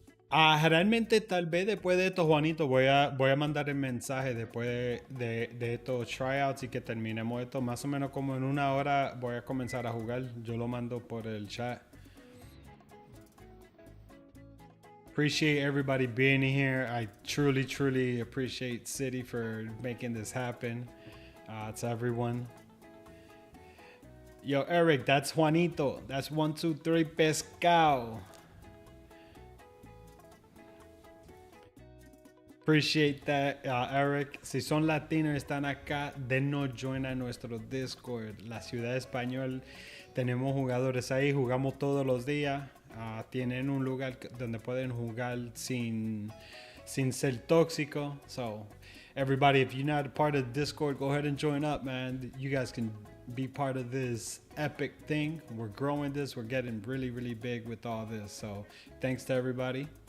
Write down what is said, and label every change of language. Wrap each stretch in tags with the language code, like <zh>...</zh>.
<es>Realmente tal vez después de esto, Juanito, voy a mandar el mensaje después de estos tryouts y que terminemos esto. Más o menos como en 1 hora voy a comenzar a jugar. Yo lo mando por el chat.</es> <en>Appreciate everybody being here. I truly appreciate City for making this happen. To everyone. Yo, Eric, that's Juanito. That's 1, 2, 3 pescado. Appreciate that, Eric.</en> <es>Si son latinos y están acá, denos join a nuestro Discord. La Ciudad Español. Tenemos jugadores ahí, jugamos todos los días. Tienen un lugar donde pueden jugar sin ser tóxico.</es> <en>So, everybody, if you're not a part of Discord, go ahead and join up, man. You guys can be part of this epic thing. We're growing this. We're getting really big with all this. So, thanks to everybody.</en>